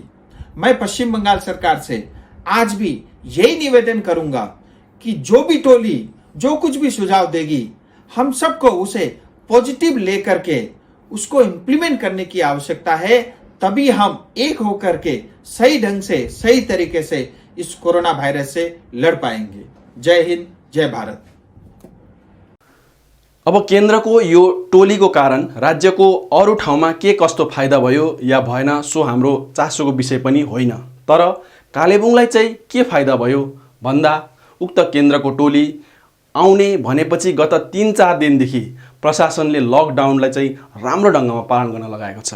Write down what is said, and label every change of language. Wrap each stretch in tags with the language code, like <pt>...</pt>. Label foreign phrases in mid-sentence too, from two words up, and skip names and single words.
<hi>मैं पश्चिम बंगाल सरकार से आज भी यही निवेदन करूंगा कि जो भी टोली जो कुछ भी सुझाव देगी, हम सबको उसे पॉजिटिव लेकर के उसको इम्प्लीमेंट करने की आवश्यकता है। तभी हम एक होकर के सही ढंग से, सही तरीके से इस कोरोना वायरस से लड़ पाएंगे। जय हिंद, जय भारत।</hi> <ne>अब केन्द्रको यो टोलीको कारण राज्यको अरू ठाउँमा के कस्तो फाइदा भयो या भएन सो हाम्रो चासोको विषय पनि होइन। तर कालेबुङलाई चाहिँ के फाइदा भयो भन्दा उक्त केन्द्रको टोली आउने भनेपछि गत 3-4 दिनदेखि प्रशासनले लकडाउनलाई चाहिँ राम्रो ढङ्गमा पालन गर्न लगाएको छ।</ne>